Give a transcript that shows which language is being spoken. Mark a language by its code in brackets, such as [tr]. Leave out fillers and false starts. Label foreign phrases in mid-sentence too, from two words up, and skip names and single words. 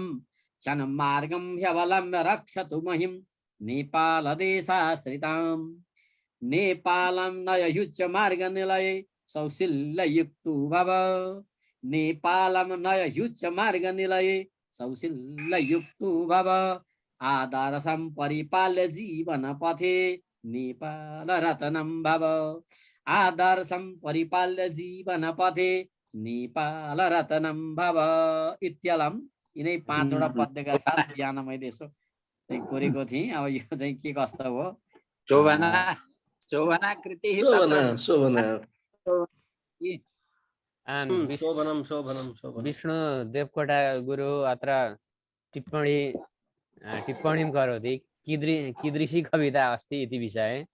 [sa] शन्मार्गं ह्यवलम्ब्य रक्षतु महिं नेपालदेशाश्रितां नेपालं नययुच्च मार्गनिलये सौशील्ययुक्तो भव नेपालं नययुच्च मार्गनिलये सौशील्ययुक्तो भव आदर्शं परिपाल्य जीवन पथे नेपाल रत्नं भव आदर्शं परिपाल्य जीवन पथे नेपाल रत्नं भव इत्यलम। [ne] यिनै 5 वटा पद्यका साथ बिहान मैले यसो कोरेको थिएँ। अब यो चाहिँ के कस्तो हो [sa] शोभना कृति विष्णु देवकोटा गुरु अत्र टिप्पणीं करोति कीदृशी कविता अस्ति इति विषये